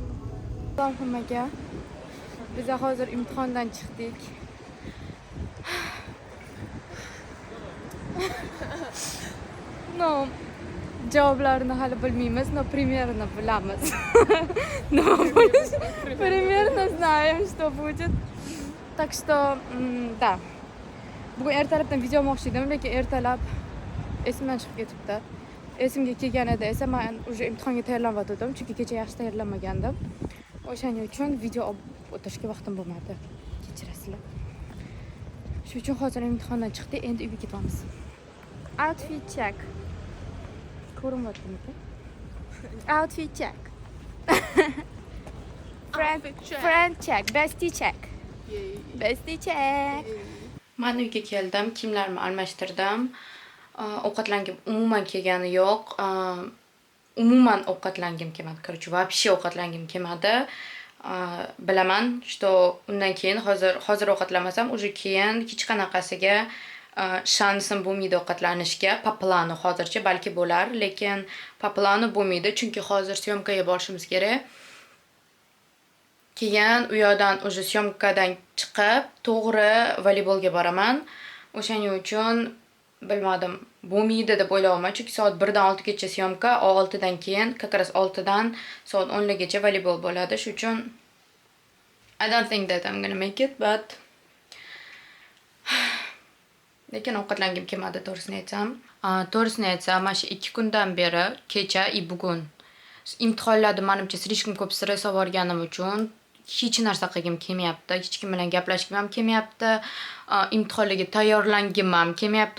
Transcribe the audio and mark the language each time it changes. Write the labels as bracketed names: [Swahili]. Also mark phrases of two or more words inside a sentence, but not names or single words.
[Uzbek] Salom hammaga. Biz hozir imtihondan chiqdik. No, javoblarini hali bilmaymiz, no примерно bilamiz. Nima bo'lish? [Russian] Примерно знаем, что будет. Так что, да. [Uzbek] Bugun ertalabdan video olmoqchi edim, lekin ertalab esimdan chiqib ketibdi. Esimga kelganida esa men уже imtihonga tayyorlanayotgandim, chunki kecha yaxshi tayyorlanmagandim. O'shaning uchun video olib o'tirishga vaqtim bo'lmadi. Kechirasizlar. Shuning uchun hozir imtihondan chiqdik, endi uyga ketamiz. [English] Outfit check. Ko'rinmayaptimi? Outfit check. Friend check. Bestie check. Bestie check. [Uzbek] Men uyga keldim, kiyimlarimni almashtirdim. Ovqatlangim umuman kelgani yo'q. Umuman ovqatlangim kelmadi. [Russian] Короче, вообще [Uzbek] ovqatlangim kelmadi. Bilaman, что undan keyin hozir ovqatlamasam, уже keyin hech qanaqasiga shansim bo'lmaydi ovqatlanishga. [Russian] По плану [Uzbek] hozircha balki bo'lar, lekin [Russian] по плану [Uzbek] bo'lmaydi, chunki hozir syomkaga borishimiz kerak. Keyin u yoqdan уже syomkadan chiqib, to'g'ri voleybolga boraman. O'shaning uchun bilmadim, bo'lmaydi deb o'ylayapman, chunki soat 1 dan 6 gacha syomka, 6 dan keyin, [Russian] как раз [Uzbek] 6 dan soat 10 gacha voleybol bo'ladi. Shuning uchun [English] I don't think that I'm gonna make it, but [Uzbek] lekin ovqatlangim kelmadi, to'g'risini aytsam. Mana shu 2 kundan beri kecha bugun imtihonlarda menimcha slishkom ko'p stress olganim uchun hech narsa qilgim kelmayapti, hech kim bilan gaplashgim ham kelmayapti, imtihonlarga tayyorlangim ham kelmayapti.